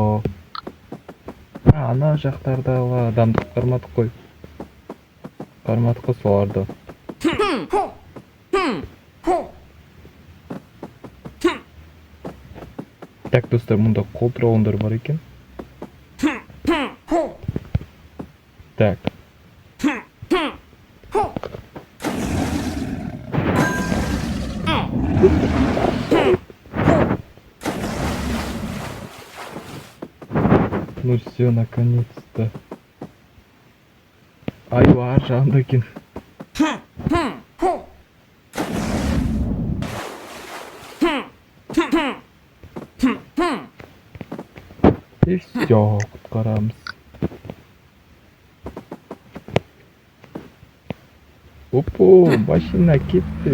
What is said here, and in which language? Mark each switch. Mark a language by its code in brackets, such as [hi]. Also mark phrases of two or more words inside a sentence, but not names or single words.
[kk] Ана жақтарда адамды құтқармадық қой. Құтқармадық қой соларды. Так, достар, мұнда қолтырауындар бар екен. Так. [ru] Ну все, наконец-то. [kk] Аю ар жағында екен. [ru] И все, [kk] құтқарамыз. Опо, машина кеттік.